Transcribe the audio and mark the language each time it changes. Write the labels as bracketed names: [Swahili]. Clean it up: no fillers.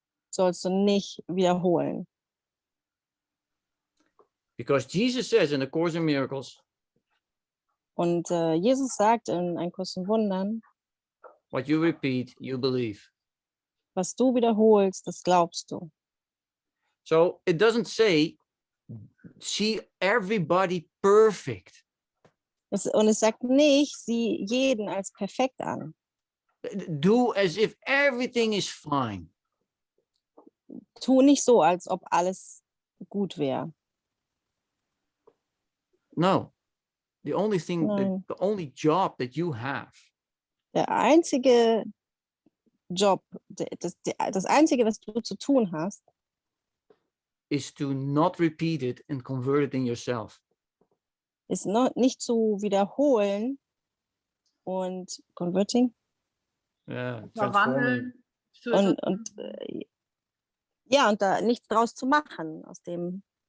[German] sollst du nicht wiederholen. [English] Because Jesus says in the Course in Miracles, [German] Und Jesus sagt in Ein Kurs in Wundern, [English] what you repeat, you believe. [German] was du wiederholst, das glaubst du. [English] So it doesn't say, see everybody perfect. [German] Und es sagt nicht, sieh jeden als perfekt an. [English] Do as if everything is fine. [German] Tu nicht so, als ob alles gut wäre. [English] No. The only thing, [German] Nein. [English] the only job that you have [German] Der einzige Job, das Einzige, was du zu tun hast, [English] is to not repeat it and convert it in yourself. [German] ist nicht zu wiederholen und converting [English] Yeah, [German] Verwandeln. und ja, und da nichts draus zu machen aus dem.